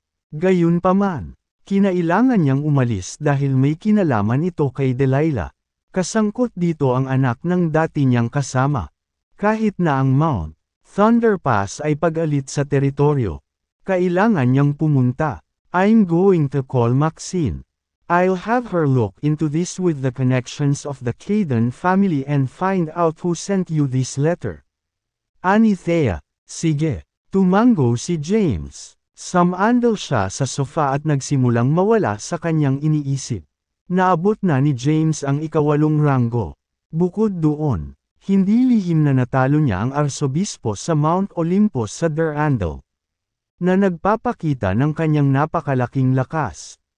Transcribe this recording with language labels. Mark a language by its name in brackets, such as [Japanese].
[Filipino] Gayunpaman, kinailangan niyang umalis dahil may kinalaman ito kay Delilah. Kasangkot dito ang anak ng dati niyang kasama. Kahit na ang Mount Thunder Pass ay pag-alit sa teritoryo, kailangan niyang pumunta. [English] I'm going to call Maxine. I'll have her look into this with the connections of the Caden family and find out who sent you this letter. [Filipino] Ani Thea. Sige. Tumango si James. Sumandal siya sa sofa at nagsimulang mawala sa kanyang iniisip. Naabot na ni James ang ika-8 ranggo. Bukod doon, hindi lihim na natalo niya ang arsobispo sa Mount Olympus sa Durandal, na nagpapakita ng kanyang napakalaking lakas.